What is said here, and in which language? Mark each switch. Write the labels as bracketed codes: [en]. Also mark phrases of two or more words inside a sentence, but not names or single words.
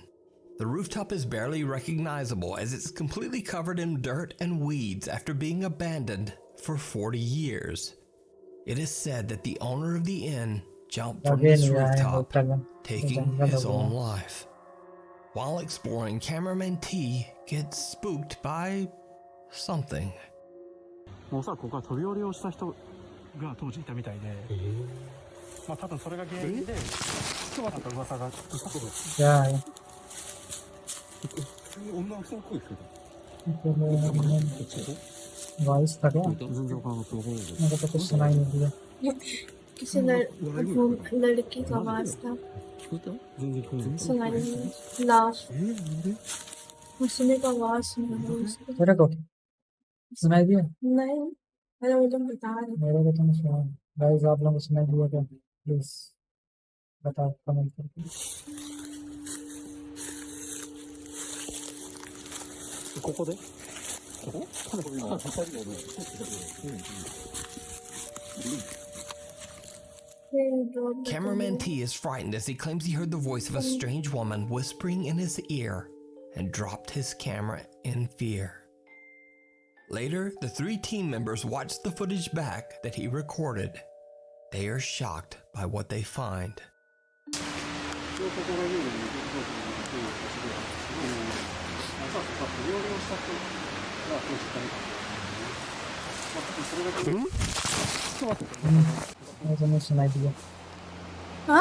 [en] The rooftop is barely recognizable as it's completely covered in dirt and weeds after being abandoned for 40 years. It is said that the owner of the inn jumped from this rooftop, taking his own life. While exploring, cameraman T gets spooked by something. [ja] もうさ、ここは飛び降りをした人が当時いたみたいで、まあ多分それが原因で人はとか噂がしたことです。 [hi] क्या है [ja] 女の人の声聞こ [hi] वॉइस था क्या? [ja] えた。全然わからなくてわからないけど。 [hi] मेरे को कुछ सुनाई नहीं दिया। किसी लड़की का आवाज था। [ja] 聞こえた？全然聞こえない。 [hi] सुनाई नहीं। लाश [ja] なんで？ [hi] हंसने का आवाज सुनाई उसको। तेरे को सुनाई दिया? नहीं, अरे वो तुम बता रहे। मेरे को तो नहीं सुना। गाइस आप लोगों को सुनाई दिया क्या? प्लीज बताओ कमेंट करके। [ja] ここで？ここ？ [en] Cameraman T is frightened as he claims he heard the voice of a strange woman whispering in his ear and dropped his camera in fear. Later, the 3 team members watch the footage back that he recorded. They are shocked by what they find. [hi] मेरे को नहीं सुनाई दिया। हाँ?